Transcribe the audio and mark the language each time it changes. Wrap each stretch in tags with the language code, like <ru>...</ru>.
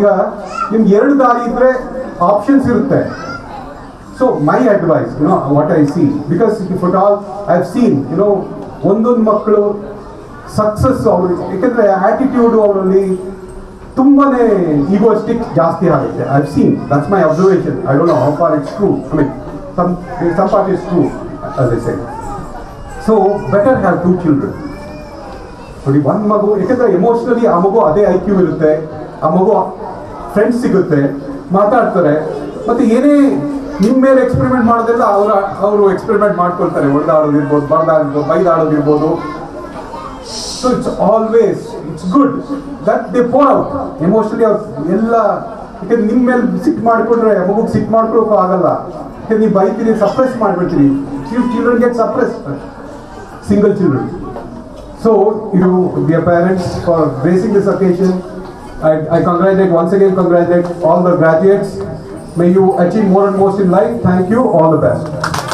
<kn>ಈಗ ನಿಮ್ಗೆ ಎರಡು ದಾರಿ ಇದ್ರೆ ಆಪ್ಷನ್ಸ್ ಇರುತ್ತೆ.</kn> <en>so my advice, what I see, because if at all I have seen</en> <kn>ಒಂದೊಂದು ಮಕ್ಕಳು ಸಕ್ಸಸ್, ಅವರು ಯಾಕಂದ್ರೆ ಆಟಿಟ್ಯೂಡು ಅವರಲ್ಲಿ ತುಂಬಾನೇ ಈಗೋಸ್ಟಿಕ್ ಜಾಸ್ತಿ ಆಗುತ್ತೆ.</kn> <en>I have seen, that's my observation. I don't know how far it's true. some part is true, as I said. So better have two children.</en> <kn>ನೋಡಿ, ಒಂದು ಮಗು, ಯಾಕಂದ್ರೆ ಎಮೋಷನಲಿ ಆ ಮಗು ಅದೇ IQ ಇರುತ್ತೆ, ಆ ಮಗು ಫ್ರೆಂಡ್ಸ್ ಸಿಗುತ್ತೆ, ಮಾತಾಡ್ತಾರೆ, ಮತ್ತೆ ಏನೇ ನಿಮ್ಮ ಮೇಲೆ ಎಕ್ಸ್ಪೆರಿಮೆಂಟ್ ಮಾಡೋದೆಲ್ಲ ಅವರು ಎಕ್ಸ್ಪೆರಿಮೆಂಟ್ ಮಾಡ್ಕೊಳ್ತಾರೆ. ಹೊಡೆದಾಡೋದಿರ್ಬೋದು, ಬೈದಾಡೋದಿರ್ಬೋದು.</kn> <en>So it's good that they pour out emotionally.</en> <kn>ಎಲ್ಲ ಯಾಕಂದ್ರೆ ನಿಮ್ಮ ಮೇಲೆ ಸಿಟ್ಟು ಮಾಡ್ಕೊಂಡ್ರೆ ಮಗುಗೆ ಸಿಟ್ಟು ಮಾಡ್ಕೊಳಕ್ಕೂ ಆಗಲ್ಲ, ಯಾಕಂದ್ರೆ ನೀವು ಬೈತೀರಿ, suppress ಮಾಡ್ಬಿಡ್ತೀರಿ.</kn> <en>few children get suppressed, single children. So dear parents, for gracing this occasion, I once again congratulate all the graduates. May you achieve more and more in life. Thank you. All the best.</en>